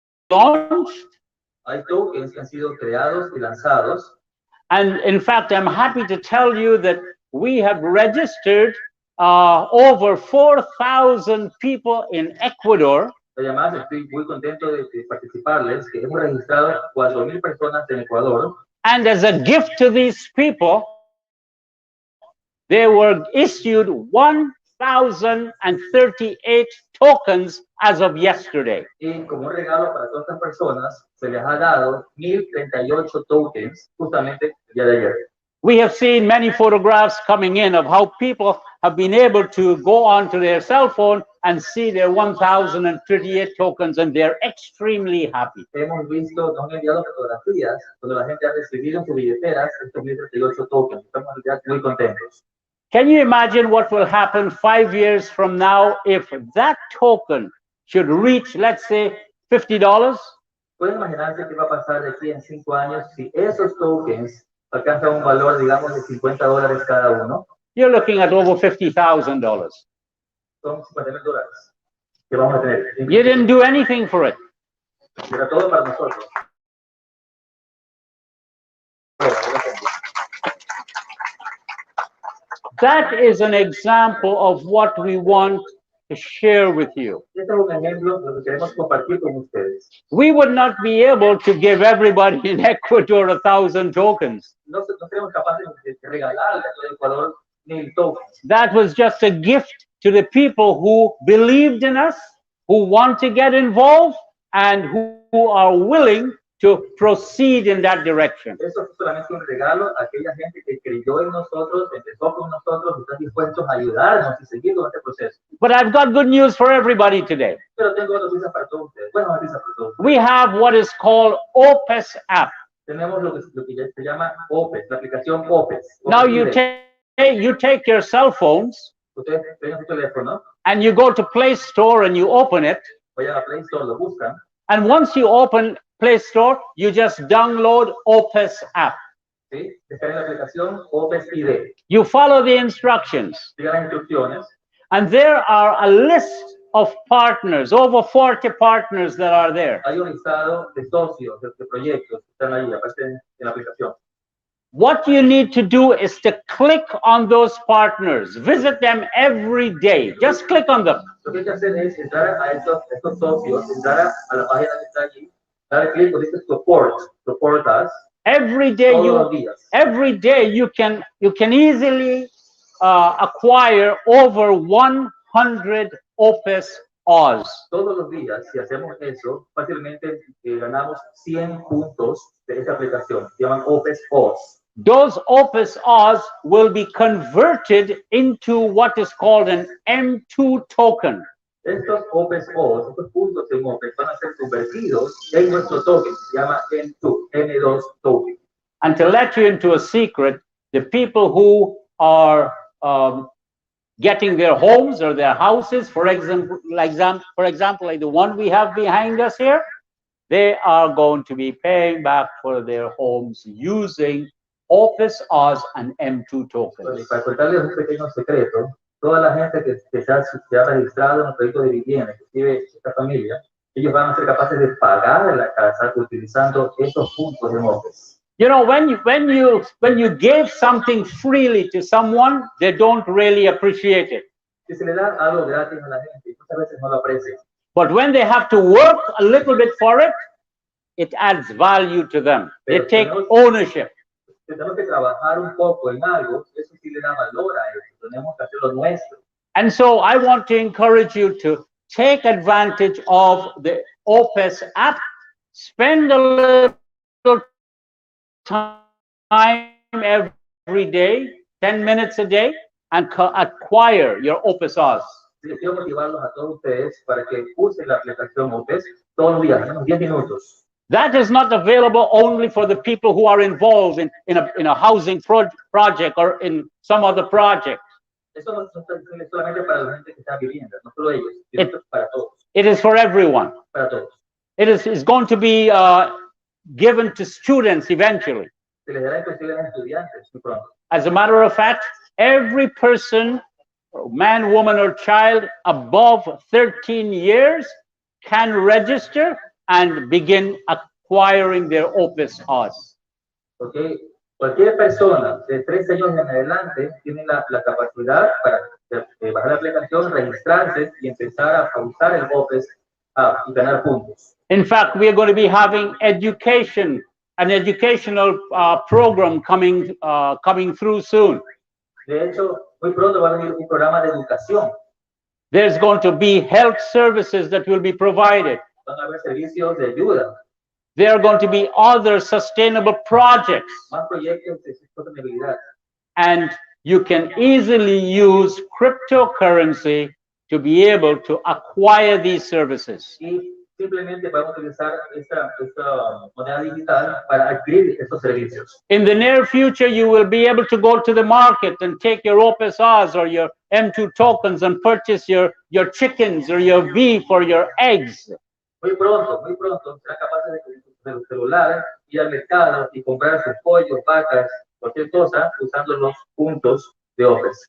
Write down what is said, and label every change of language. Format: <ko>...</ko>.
<en>Launched.</en> <es>Hay tokens que han sido creados y lanzados.</es> <en>And in fact, I'm happy to tell you that we have registered over 4,000 people in Ecuador.</en> <es>Además, estoy muy contento de participarles, que hemos registrado 4,000 personas en Ecuador.</es> <en>And as a gift to these people, they were issued 1,038 tokens as of yesterday.</en> <es>Y como un regalo para todas estas personas, se les ha dado 1,038 tokens justamente el día de ayer.</es> <en>We have seen many photographs coming in of how people have been able to go onto their cell phone and see their 1,038 tokens, and they're extremely happy.</en> <es>Hemos visto, nos han enviado fotografías donde la gente ha recibido en sus billeteras estos 1,038 tokens. Estamos ya muy contentos.</es> <en>Can you imagine what will happen 5 years from now if that token should reach, let's say, $50?</en> <es>¿Pueden imaginarse qué va a pasar de aquí en 5 años si esos tokens alcanzan un valor, digamos, de $50 cada uno?</es> <en>You're looking at over $50,000.</en> <es>Son $50,000 que vamos a tener.</es> <en>You didn't do anything for it.</en> <es>Era todo para nosotros.</es> <en>That is an example of what we want to share with you.</en> <es>Este es un ejemplo de lo que queremos compartir con ustedes.</es> <en>We would not be able to give everybody in Ecuador 1,000 tokens.</en> <es>No seremos capaces de regalarle a todo Ecuador 1,000 tokens.</es> <en>That was just a gift to the people who believed in us, who want to get involved, and who are willing to proceed in that direction.</en> <es>Eso es solamente un regalo a aquella gente que creyó en nosotros, empezó con nosotros, están dispuestos a ayudarnos y seguir con este proceso.</es> <en>But I've got good news for everybody today.</en> <es>Pero tengo noticias para todos ustedes. Buenas noticias para todos ustedes.</es> <en>We have what is called OPES app.</en> <es>Tenemos lo que ya se llama OPES, la aplicación OPES.</es> <en>Now you take your cell phones</en> <es>Ustedes tienen su teléfono,</es> <en>and you go to Play Store and you open it.</en> <es>vayan a Play Store, lo buscan.</es> <en>And once you open Play Store, you just download OPES app.</en> <es>¿Sí? Descarguen la aplicación OPES ID.</es> <en>You follow the instructions.</en> <es>Sigan las instrucciones.</es> <en>And there are a list of partners, over 40 partners that are there.</en> <es>Hay un listado de socios, de proyectos que están ahí, aparecen en la aplicación.</es> <en>What you need to do is to click on those partners. Visit them every day. Just click on them.</en> <es>Lo que hay que hacer es entrar a estos socios, entrar a la página que está allí, Dale clic donde dice</es> <en>support us. Every day you can easily acquire over 100 Opus Oz.</en> <es>Todos los días, si hacemos eso, fácilmente ganamos 100 puntos de esa aplicación. Se llaman Opus Oz.</es> <en>Those Opus Oz will be converted into what is called an M2 token.</en> <es>Estos Opus Oz, estos puntos en Opus, van a ser convertidos en nuestro token. Se llama M2 token.</es> <en>And to let you into a secret, the people who are getting their homes or their houses, for example, like the one we have behind us here, they are going to be paying back for their homes using Opus Oz and M2 tokens.</en> <es>Para contarles un pequeño secreto, toda la gente que se ha registrado en un proyecto de vivienda, que vive esta familia, ellos van a ser capaces de pagar la casa utilizando estos puntos de Opus.</es> <en>You know, when you give something freely to someone, they don't really appreciate it.</en> <es>Si se le da algo gratis a la gente, muchas veces no lo aprecian.</es> <en>But when they have to work a little bit for it, it adds value to them. They take ownership.</en> <es>Tenemos que trabajar un poco en algo, eso sí le da valor a eso. Tenemos que hacerlo nuestro.</es> <en>And so I want to encourage you to take advantage of the Opus app. Spend a little time every day, 10 minutes a day, and acquire your Opus Oz.</en> <es>Yo quiero motivarlos a todos ustedes para que usen la aplicación Opus todos los días, unos 10 minutos.</es> <en>That is not available only for the people who are involved in a housing project or in some other project.</en> <es>Eso no es solamente para la gente que está viviendo, no solo ellos, sino para todos.</es> <en>It is for everyone.</en> <es>Para todos.</es> <en>It is going to be given to students eventually.</en> <es>Se les dará inclusive a estudiantes muy pronto.</es> <en>As a matter of fact, every person, man, woman, or child above 13 years can register and begin acquiring their Opus Oz. Okay.</en> <es>Cualquier persona de 13 años en adelante tiene la capacidad para bajar la aplicación, registrarse y empezar a usar el Opus y ganar puntos.</es> <en>In fact, we are going to be having an educational program coming through soon.</en> <es>De hecho, muy pronto va a venir un programa de educación.</es> <en>There's going to be health services that will be provided.</en> <es>Van a haber servicios de ayuda.</es> <en>There are going to be other sustainable projects.</en> <es>Más proyectos de sostenibilidad.</es> <en>And you can easily use cryptocurrency to be able to acquire these services.</en> <es>Y simplemente podemos utilizar esta moneda digital para adquirir estos servicios.</es> <en>In the near future, you will be able to go to the market and take your Opus Oz or your M2 tokens and purchase your chickens or your beef or your eggs.</en> <es>Muy pronto serán capaces de los celulares ir al mercado y comprar sus pollos, vacas, cualquier cosa usando los puntos de Opus.</es>